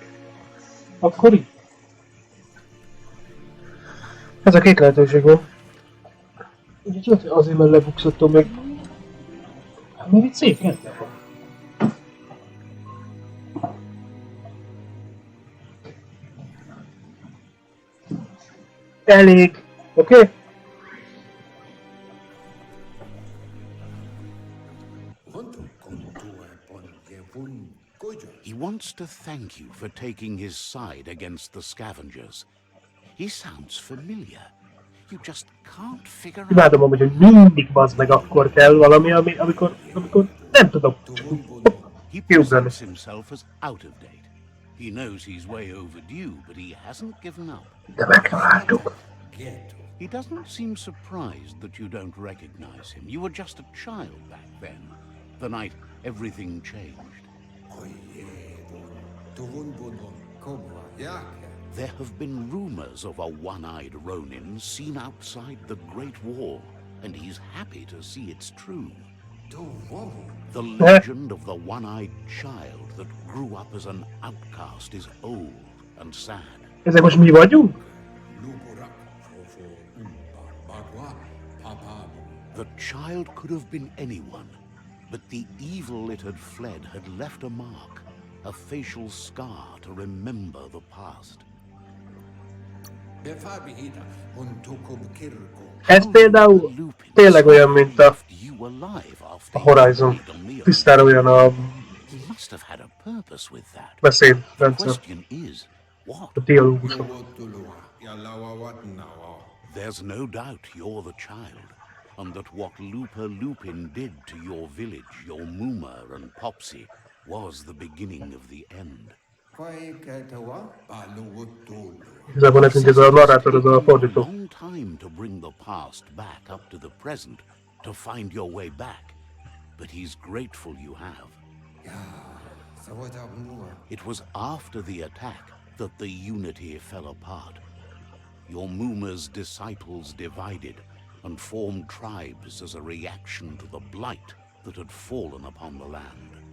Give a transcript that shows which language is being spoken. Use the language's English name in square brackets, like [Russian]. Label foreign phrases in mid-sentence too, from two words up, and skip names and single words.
[Hungarian] Akkor így. Ez a két lehetőség van. Úgyhogy azért, mert lebukszottam meg. Hát még itt szép kedve van. Elég. Oké? [English] Okay? He wants to thank you for taking his side against the scavengers. He sounds familiar. You just can't figure out. [Hungarian] Imádom amúgy, hogy mindig bazd meg akkor kell valami, amikor nem tudok. [English] He presents himself as out of date. He knows he's way overdue, but he hasn't given up. [Hungarian] De megtaláltuk. [English] He doesn't seem surprised that you don't recognize him. You were just a child back then, the night everything changed. There have been rumors of a one-eyed Ronin seen outside the Great Wall, and he's happy to see it's true. The legend of the one-eyed child that grew up as an outcast is old and sad. [Hungarian] Ezek most mi vagyunk? [English] The child could have been anyone, but the evil it had fled had left a mark, a facial scar to remember the past. [Hungarian] Ez például tényleg olyan, mint a Horizon. Tisztára olyan a beszédrendszer. A dialógusok. [English] There's no doubt you're the child, and that what Looper Lupin did to your village, your Muma and Popsy, was the beginning of the end. [Hungarian] Igazából nekünk ez a narrátor, ez a fordító. [English] Long time to bring the past back up to the present, to find your way back, but he's grateful you have. It was after the attack that the unity fell apart. Your Muma's disciples divided, and formed tribes as a reaction to the blight that had fallen upon the land.